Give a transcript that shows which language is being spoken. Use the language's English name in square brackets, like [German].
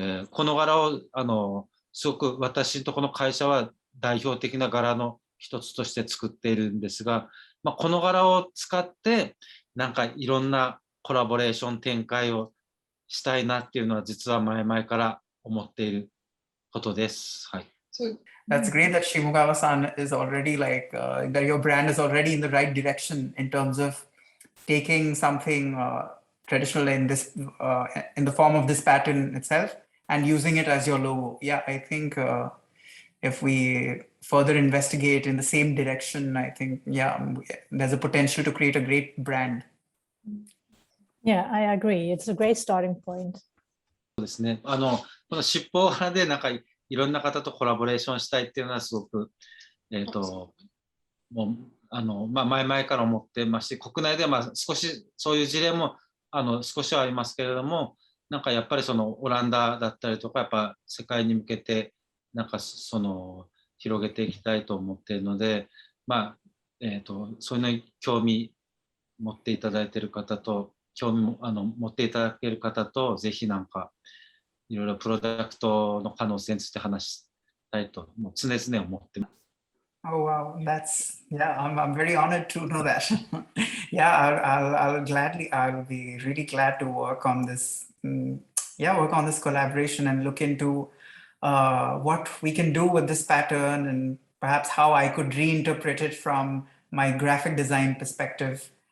[Japanese] この柄をすごく私とこの会社は代表的な柄の一つとして作っているんですが、この柄を使ってなんかいろんなコラボレーション展開をしたいなっていうのは実は前々から思っていることです。はい。 [English] That's great that Shimogawa-san is already that your brand is already in the right direction in terms of taking something traditional in the form of this pattern itself and using it as your logo. Yeah, I think if we further investigate in the same direction, I think, there's a potential to create a great brand. Yeah, I agree. It's a great starting point. [Japanese] そうですね。この七宝柄でなんかいろんな方とコラボレーションしたいっていうのはすごくもう前々から思ってますし、国内では少しそういう事例も少しはありますけれども、なんかやっぱりそのオランダだったりとか、やっぱ世界に向けてなんか広げていきたいと思っているので、そういうのに興味持っていただいている方と、興味も持っていただける方と、ぜひなんかいろいろプロダクトの可能性について話したいと、もう常々思ってます。 [English] Oh wow, I'm very honored to know that. Yeah, I'll be really glad to work on this. Work on this collaboration and look into what we can do with this pattern and perhaps how I could reinterpret it from my graphic design perspective.